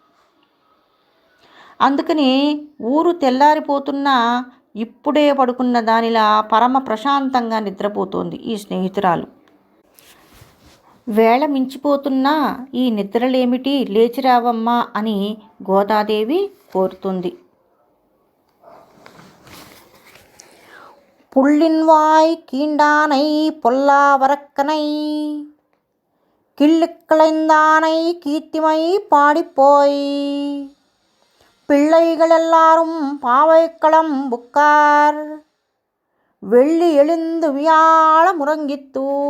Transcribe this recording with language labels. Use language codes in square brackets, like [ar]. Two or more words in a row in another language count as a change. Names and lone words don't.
[te] అందుకని ఊరు తెల్లారిపోతున్నా ఇప్పుడే పడుకున్న దానిలా పరమ ప్రశాంతంగా నిద్రపోతోంది ఈ స్నేహితురాలు. వేళ మించిపోతున్నా ఈ నిద్రలేమిటి, లేచిరావమ్మా అని గోదాదేవి కోరుతుంది. [ta] புள்ளின்வாய் கீண்டானை பொல்லாவரக்கனை கிள்ளுக்களைந்தானை கீர்த்திமை பாடிப்போய் பிள்ளைகள் எல்லாரும் பாவைக்களம் புக்கார் வெள்ளி எழுந்து வியாழ முறங்கித்தூ